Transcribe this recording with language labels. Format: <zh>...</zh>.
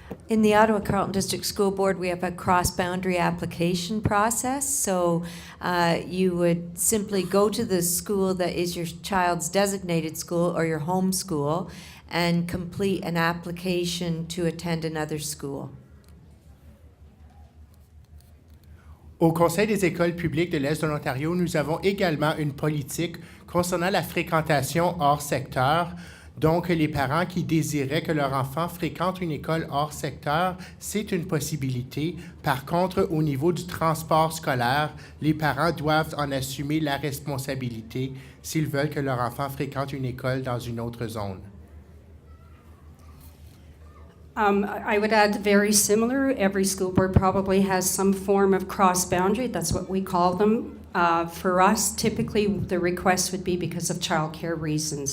<en>In the Ottawa Carleton District School Board, we have a cross-boundary application process. So you would simply go to the school that is your child's designated school or your home school and complete an application to attend another school.</en> <fr>Au Conseil des écoles publiques de l'Est de l'Ontario, nous avons également une politique concernant la fréquentation hors secteur. Donc, les parents qui désiraient que leur enfant fréquente une école hors secteur, c'est une possibilité. Par contre, au niveau du transport scolaire, les parents doivent en assumer la responsabilité s'ils veulent que leur enfant fréquente une école dans une autre zone.</fr> <en>I would add very similar. Every school board probably has some form of cross-boundary. That's what we call them. For us, typically the request would be because of childcare reasons.</en>